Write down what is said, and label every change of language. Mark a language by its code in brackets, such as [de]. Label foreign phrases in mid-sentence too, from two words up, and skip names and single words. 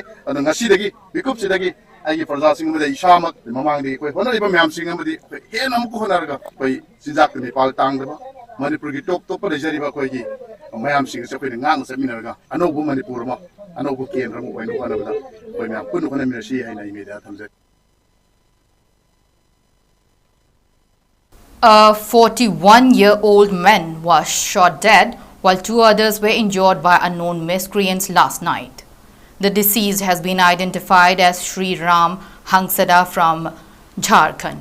[mni] ꯑꯗꯨꯅ ꯉꯁꯤꯗꯒꯤ ꯃꯤꯀꯨꯞꯁꯤꯗꯒꯤ ꯑꯩꯒꯤ ꯄ꯭ꯔꯖꯥꯁꯤꯡ ꯑꯃꯗꯤ ꯏꯁꯥꯃꯛ ꯃꯃꯥꯡꯗꯒꯤ ꯑꯩꯈꯣꯏ ꯍꯣꯠꯅꯔꯤꯕ ꯃꯌꯥꯝꯁꯤꯡ ꯑꯃꯗꯤ ꯑꯩꯈꯣꯏ ꯍꯦꯟꯅ ꯑꯃꯨꯛꯀ ꯍꯣꯠꯅꯔꯒ ꯑꯩꯈꯣꯏ ꯆꯤꯟꯖꯥꯛꯇ ꯃꯤꯄꯥꯜ ꯇꯥꯡꯗꯕ ꯃꯅꯤꯄꯨꯔꯒꯤ ꯇꯣꯞ ꯂꯩꯖꯔꯤꯕ ꯑꯩꯈꯣꯏꯒꯤ ꯃꯌꯥꯝꯁꯤꯡ ꯑꯁꯤ ꯑꯩꯈꯣꯏꯅ ꯉꯥꯛꯅ ꯆꯠꯃꯤꯟꯅꯔꯒ ꯑꯅꯧꯕ ꯃꯅꯤꯄꯨꯔ ꯑꯃ ꯑꯅꯧꯕ ꯀꯦꯟꯗ꯭ꯔ ꯑꯃ ꯑꯣꯏꯅꯕ ꯍꯣꯠꯅꯕꯗ ꯑꯩꯈꯣꯏ ꯃꯌꯥꯝ ꯄꯨꯟꯅ ꯍꯣꯠꯅꯃꯤꯟꯅꯁꯤ ꯍꯥꯏꯅ ꯑꯩ ꯃꯤꯗꯤꯌꯥꯗ ꯊꯝꯖꯔꯤ. [en] A 41-year-old man was shot dead while 2 others were injured by unknown miscreants last night. The deceased has been identified as Sri Ram Hangsada from Jharkhand.